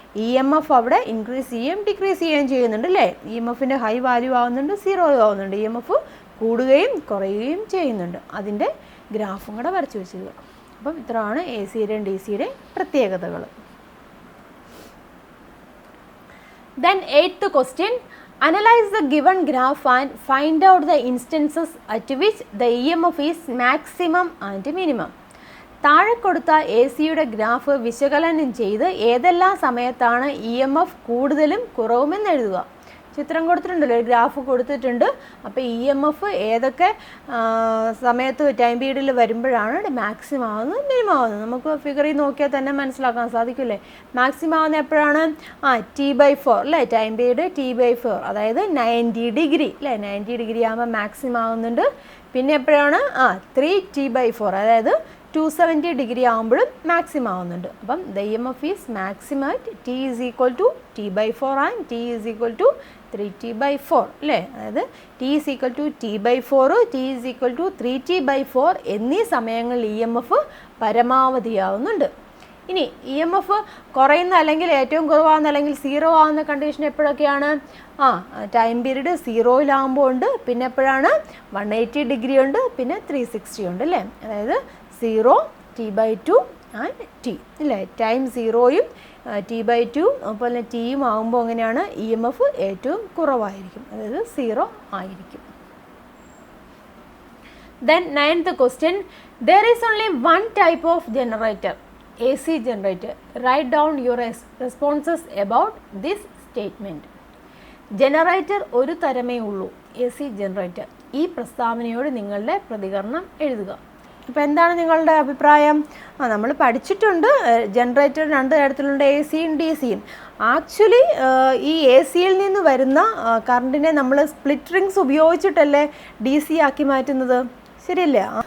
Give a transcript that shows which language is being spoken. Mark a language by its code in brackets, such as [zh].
[ml] EMF അവിടെ increase ചെയ്യുകയും decrease ചെയ്യുകയും ചെയ്യുന്നുണ്ട് അല്ലേ. EMF-ൻ്റെ ഹൈ വാല്യൂ ആവുന്നുണ്ട്, 0 ആവുന്നുണ്ട്. EMF കൂടുകയും കുറയുകയും ചെയ്യുന്നുണ്ട്. അതിൻ്റെ ഗ്രാഫും കൂടെ വരച്ച് വെച്ചിരിക്കുക. അപ്പം ഇത്രയാണ് AC-യുടെയും DC-യുടെയും പ്രത്യേകതകൾ. [en] Then 8th question, analyze the given graph and find out the instances at which the EMF is maximum and minimum. [ml] താഴെ കൊടുത്ത AC-യുടെ ഗ്രാഫ് വിശകലനം ചെയ്ത് ഏതെല്ലാം സമയത്താണ് EMF കൂടുതലും കുറവുമെന്ന് എഴുതുക. ചിത്രം കൊടുത്തിട്ടുണ്ടല്ലോ, ഒരു ഗ്രാഫ് കൊടുത്തിട്ടുണ്ട്. അപ്പോൾ EMF ഏതൊക്കെ സമയത്ത് ടൈം പീരീഡിൽ വരുമ്പോഴാണ് മാക്സിമം ആവുന്നത് മിനിമം ആവുന്നത് നമുക്ക് ഫിഗറിൽ നോക്കിയാൽ തന്നെ മനസ്സിലാക്കാൻ സാധിക്കില്ലേ. മാക്സിമം ആവുന്നത് എപ്പോഴാണ്? T/4 അല്ലേ. ടൈം പീരീഡ് T/4, അതായത് 90 ഡിഗ്രി അല്ലേ. 90 ഡിഗ്രി ആകുമ്പോൾ മാക്സിമം ആവുന്നുണ്ട്. പിന്നെ എപ്പോഴാണ്? 3T/4, അതായത് 270 ഡിഗ്രി ആകുമ്പോഴും മാക്സിമം ആവുന്നുണ്ട്. [en] അപ്പം the EMF is maximum at T is equal to T/4 and T is equal to 3T/4 അല്ലേ. [ml] അതായത് [en] T is equal to T/4, T is equal to 3T/4 [ml] എന്നീ സമയങ്ങളിൽ EMF പരമാവധിയാവുന്നുണ്ട്. ഇനി EMF കുറയുന്ന അല്ലെങ്കിൽ ഏറ്റവും കുറവാകുന്ന അല്ലെങ്കിൽ 0 ആവുന്ന കണ്ടീഷൻ എപ്പോഴൊക്കെയാണ്? ടൈം പീരീഡ് 0-ലാകുമ്പോൾ ഉണ്ട്. പിന്നെ എപ്പോഴാണ്? 180 ഡിഗ്രി ഉണ്ട്, പിന്നെ 360 ഉണ്ട് അല്ലേ. അതായത് 0, T/2 ആൻഡ് T അല്ലേ. ടൈം 0-യും T/2 അതുപോലെ T-യും ആകുമ്പോൾ എങ്ങനെയാണ്? EMF ഏറ്റവും കുറവായിരിക്കും, അതായത് 0 ആയിരിക്കും. [en] Then 9th question, there is only one type of generator, AC generator. Write down your responses about this statement. [ml] Generator ഒരു തരമേ ഉള്ളൂ, AC ജനറേറ്റർ. ഈ പ്രസ്താവനയോട് നിങ്ങളുടെ പ്രതികരണം എഴുതുക. അപ്പോൾ എന്താണ് നിങ്ങളുടെ അഭിപ്രായം? നമ്മൾ പഠിച്ചിട്ടുണ്ട് ജനറേറ്റർ 2 തരത്തിലുണ്ട്, AC-യും DC-യും. ആക്ച്വലി ഈ AC-യിൽ നിന്ന് വരുന്ന കറണ്ടിനെ നമ്മൾ സ്പ്ലിറ്റ് റിങ്സ് ഉപയോഗിച്ചിട്ടല്ലേ DC ആക്കി മാറ്റുന്നത്, ശരിയല്ലേ?